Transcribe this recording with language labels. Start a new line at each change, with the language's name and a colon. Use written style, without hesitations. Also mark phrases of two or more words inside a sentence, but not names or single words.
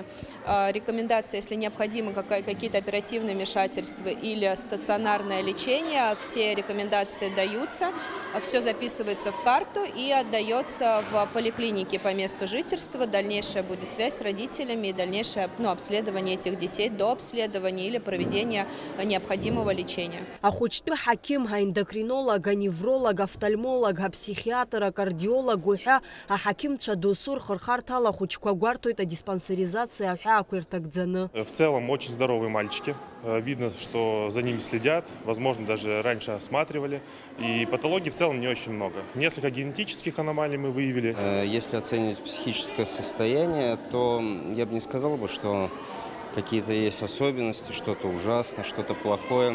Russian: Рекомендации, если необходимы какие-то оперативные вмешательства или стационарное лечение, все рекомендации даются, все записывается в карту и отдается в поликлинике по месту жительства. Дальнейшая будет связь с родителями и дальнейшее обследование этих детей до обследования или проведения необходимого лечения.
Abkhazian: Ахәыҷтәы ҳақьым, аендокринолог, аневролог, офтальмолог, апсихиатр, кардиолог уҳәа аҳақьымцәа досу рхырхарҭала ахәыҷқәа гәарҭоит адиспансеризациа аҳәаақәа ирҭагӡаны.
Russian: В целом очень здоровые мальчики. Видно, что за ними следят, возможно, даже раньше осматривали. И патологий в целом не очень много. Несколько генетических аномалий мы выявили. Если оценивать психическое состояние, то я бы не сказал бы, что какие-то есть особенности, что-то ужасно, что-то плохое.